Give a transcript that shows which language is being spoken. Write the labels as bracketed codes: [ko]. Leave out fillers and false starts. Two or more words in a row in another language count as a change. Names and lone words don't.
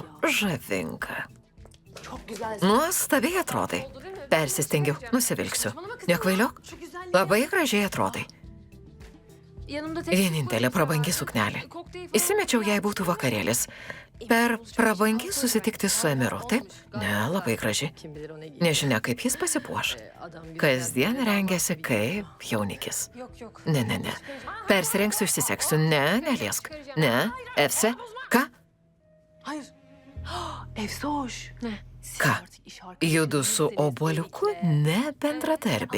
[lt] Žavinga. Nuostabiai atrodai. Persistengiau, nusivilksiu. Nekvailiok. Labai gražiai atrodai. [tr] Yanımda tek... [lt] Vienintelė prabangi suknelė. Įsimečiau, jei būtų vakarėlis. Per prabangi susitikti su Emiru, taip? Ne, labai graži. [tr] Kim bilir o ne giyer. [lt] Nežinia, kaip jis pasipuoš. [tr] Adam gibi. [lt] Kasdien rengiasi kaip jaunikis. [tr] Yok. [lt] Ne. Persirengsiu, išsiseksiu. Ne, neliesk. Ne, Efse. Ką? [tr] Hayır. Efsoş. Ne? [lt] Ką? Judu su obuoliuku ne bendradarbiai.